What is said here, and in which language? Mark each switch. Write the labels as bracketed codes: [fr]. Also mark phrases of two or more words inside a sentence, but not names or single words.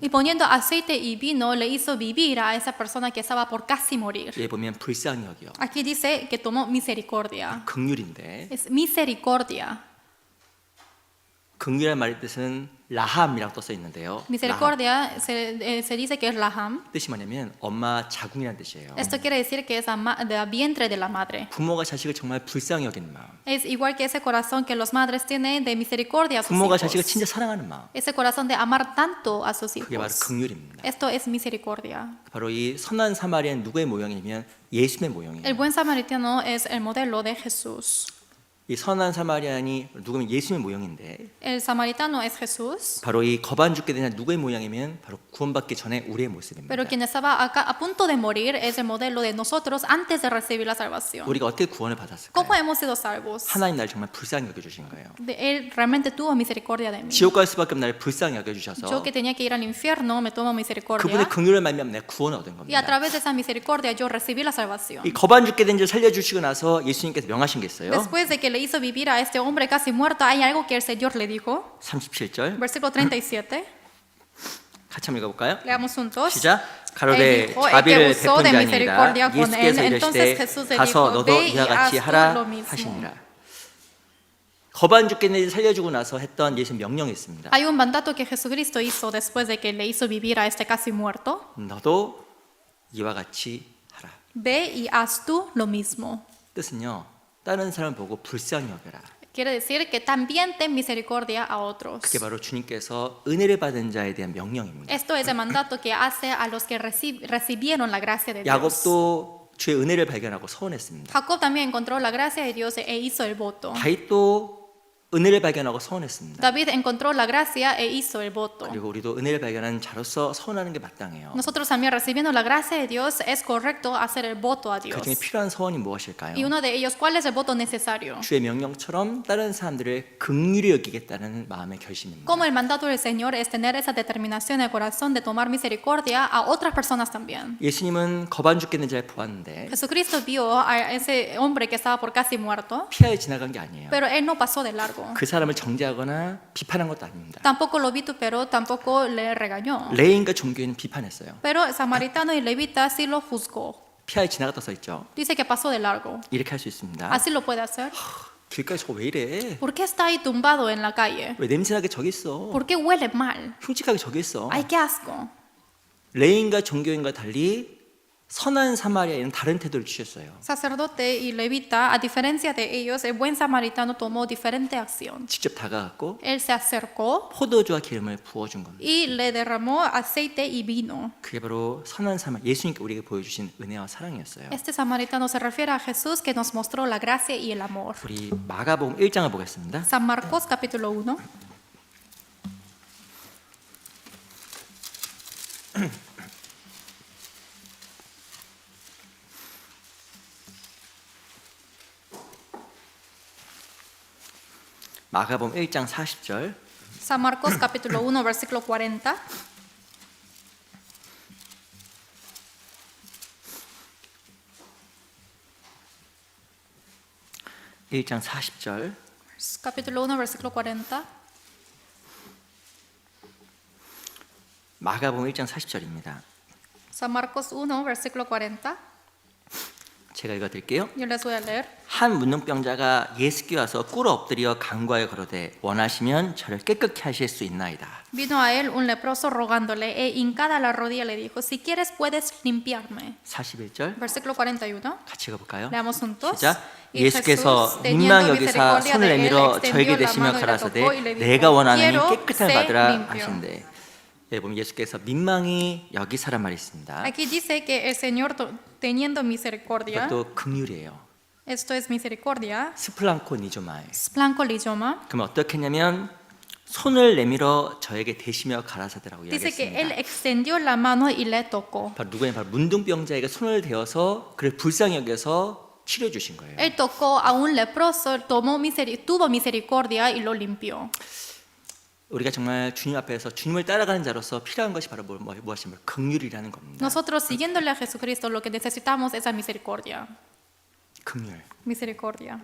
[es] Y poniendo aceite y vino, le hizo vivir a esa persona que estaba por casi morir. [ko] 여기 보면 불쌍히 여겨 긍휼이요. [es] Aquí dice que tomó misericordia. [ko] 긍휼인데 [es] Es misericordia. [ko] 긍휼이라는 말의 뜻은 라함이라고 써 있는데요. 라함. [es] Misericordia se dice que es laham. [ko] 뜻이 뭐냐면 엄마 자궁이라는 뜻이에요. [es] Esto quiere decir que es del vientre de la madre. [ko] 부모가 자식을 정말 불쌍히 여기는 마음. [es] Es igual que ese corazón que los madres tienen de misericordia a sus [ko] 부모가 [es] hijos. [ko] 자식을 진짜 사랑하는 마음. [es] Ese corazón de amar tanto a sus [ko] 그게 바로 [es] hijos. [ko] 긍휼입니다. [es] Esto es misericordia. [ko] 바로 이 선한 사마리아는 누구의 모형이냐면 예수님의 모형이에요. [es] El buen samaritano es el modelo de Jesús. [ko] 이 선한 사마리아인이 누구면 예수님의 모형인데 [es] El samaritano es Jesús, [ko] 바로 이 거반 죽게 되는 누구의 모양이면 바로 구원받기 전에 우리의 모습입니다. [es] pero quien estaba acá a punto de morir es el modelo de nosotros antes de recibir la salvación. [ko] 우리가 어떻게 구원을 받았을까요? [es] ¿Cómo hemos sido salvos? [ko] 하나님 날 정말 불쌍히 여겨주신 거예요. [es] Él realmente tuvo misericordia de mí. [ko] 지옥 갈 수밖에 없는 날 불쌍히 [es] Yo [ko] 여겨주셔서 [es] que tenía que ir al infierno me tomó misericordia. [ko] 그분의 긍휼을 말미암아 내가 구원을 얻은 [es] Y a [ko] 겁니다. [es] través de esa misericordia yo recibí la salvación. [ko] 이 거반 죽게 된 자 살려주시고 나서 예수님께서 명하신 게 있어요. [es] Después de que le hizo vivir a este hombre casi muerto, hay algo que el Señor le dijo. [ko] 37절 [es] Versículo 37. [ko] 같이 한번 읽어볼까요? [es] Leamos juntos. [ko] 시작. [es] Él [ko] 가로되 [es] dijo, el que [ko] 자비를 [es] usó [ko] 베푼 [es] de [ko] 자니라 [es] misericordia con él. [ko] 예수께서 [es] Entonces [ko] 이르시되 [es] Jesús le [ko] 가서 [es] dijo, [ko] 너도 [es] ve y [ko] 이와 같이 [es] haz tú [ko] 하라 [es] lo mismo. [ko] 하시니라. 거반 죽게 된 자 살려주고 나서 했던 예수님 명령이 있습니다. [es] Hay un mandato que Jesucristo hizo después de que le hizo vivir a este casi muerto. [ko] 너도 이와 같이 하라. [es] Ve y haz tú lo mismo. [ko] 뜻은요. 다른 사람 보고 불쌍히 여겨라. [es] Quiere decir que también ten misericordia a otros. [ko] 그게 바로 주님께서 은혜를 받은 자에 대한 명령입니다. [es] Esto es el mandato que hace a los que recibieron la gracia de Dios. [ko] 야곱도 주의 은혜를 발견하고 서원했습니다. [es] Jacob también encontró la gracia de Dios e hizo el voto. [ko] 다윗도 은혜를 발견하고 서원했습니다. [es] David encontró la gracia e hizo el voto. [ko] 그리고 우리도 은혜를 발견한 자로서 서원하는 게 마땅해요. [es] Nosotros también recibiendo la gracia de Dios es correcto hacer el voto a Dios. [ko] 그 중에 필요한 서원이 무엇일까요? [es] Y uno de ellos, ¿cuál es el voto necesario? [ko] 주의 명령처럼 다른 사람들을 긍휼히 여기겠다는 마음의 결심입니다. [es] Como el mandato del Señor es tener esa determinación en el corazón de tomar misericordia a otras personas también. [ko] 예수님은 거반 죽게 된 자를 보았는데 [es] Jesucristo vio a ese hombre que estaba por casi muerto, [ko] 피하여 지나간 게 아니에요. [es] pero él no pasó de largo. [ko] 그 사람을 정죄하거나 비판한 것도 아닙니다. [es] Tampoco lo vituperó, tampoco le regañó. [ko] 레인과 종교인은 비판했어요. [es] Pero el samaritano y levita sí lo juzgó. [ko] 피하여 지나갔다 써 있죠. [es] Dice que pasó de largo. [ko] 이렇게 할 수 있습니다. [es] Así lo puede hacer. [ko] 길가에 저거 왜 이래? [es] ¿Por qué está ahí tumbado en la calle? [ko] 왜 냄새나게 저기 있어? [es] ¿Por qué huele mal? [ko] 흉측하게 저기 있어? [es] ¡Ay, qué asco! [ko] 레인과 종교인과 달리 선한 사마리아인은 다른 태도를 취했어요. [es] Sacerdote y levita, a diferencia de ellos, el buen samaritano tomó diferente acción. [ko] 직접 다가갔고 [es] Él se acercó [ko] 포도주와 기름을 부어준 겁니다. [es] y le derramó aceite y vino. [ko] 그게 바로 선한 사마리아 예수님께 우리에게 보여주신 은혜와 사랑이었어요. [es] Este samaritano se refiere a Jesús que nos mostró la gracia y el amor. [ko] 우리 마가복음 1장을 보겠습니다. [es] San Marcos capítulo 1. [ko] 마가복음 1장 40절 [es] San Marcos capítulo 1 versículo 40. [ko] 일장 40절 [es] Capítulo 1 versículo 40. [ko] 마가복음 1장 40절입니다. [es] San Marcos 1 versículo 40. [ko] 제가 읽어드릴게요. [es] Yo les voy a leer. [ko] 한 문둥병자가 예수께 와서 꿇어 엎드려 간구하여 가로되 원하시면 저를 깨끗게 하실 수 있나이다. [es] Vino a él un leproso rogándole e hincada la rodilla le dijo, si quieres puedes limpiarme. [ko] 41절 [es] Versículo 41. [ko] 같이 읽어볼까요? [es] Leamos juntos. [ko] 시작. [es] Y [ko] 예수께서 [es] Jesús, teniendo [ko] 민망 여기사 [es] misericordia [ko] 손을 [es] de él, [ko] 내밀어 [es] extendió [ko] 저에게 [es] la [ko] 대시며 [es] mano y le [ko] 가라사대 [es] tocó y le dijo, [ko] 내가 원하노니 [es] "Quiero [ko] 깨끗함을 [es] ser [ko] 받으라 [es] limpio." [ko] 하신대. 예, 보면 예수께서 민망히 여기사란 말이 있습니다. [es] Aquí dice que el Señor teniendo misericordia, [ko] 이것도 긍휼이에요. [es] esto es misericordia, [ko] 스플랑코 니조마에. [es] splanco lizoma, [ko] 그럼 어떻게 했냐면 손을 내밀어 저에게 대시며 가라사대라고 [es] dice que él [ko] 이야기했습니다. [es] extendió la mano y le tocó. [ko] 바로 누구냐? 바로 문둥병자에게 손을 대어서 그를 불쌍히 여겨서 치료해 주신 거예요. [es] Él tocó a un leproso, tuvo misericordia y lo limpió. [ko] 우리가 정말 주님 앞에서 주님을 따라가는 자로서 필요한 것이 바로 무엇이냐면 긍휼이라는 겁니다. [es] Nosotros siguiéndole a Jesucristo lo que necesitamos es la misericordia. [ko] 긍휼. [es] Misericordia.